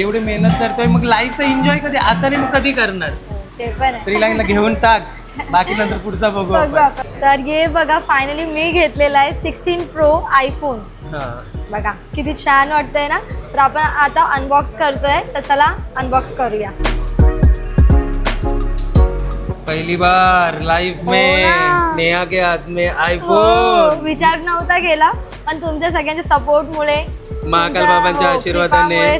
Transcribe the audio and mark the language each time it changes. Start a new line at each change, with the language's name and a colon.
Marathi: एवढी मेहनत करतोय, मग लाईफचा एन्जॉय कधी आता नाही मग कधी करणार? ते पण रिलायन्सला घेऊन टाक, बाकी नंतर पुढचा बघू आपण. तर हे बघा फायनली मी घेतलेला आहे 16 प्रो आयफोन. बघा किती छान वाटतंय ना. तर आपण आता अनबॉक्स करतोय, तर चला अनबॉक्स करूया.
Hindi: पहली बार लाइफ में स्नेहा के हाथ में आईफोन.
Marathi: विचार नव्हता केला, पण तुमच्या सगळ्यांच्या सपोर्ट मुळे, महाकाल बाबांच्या आशीर्वादाने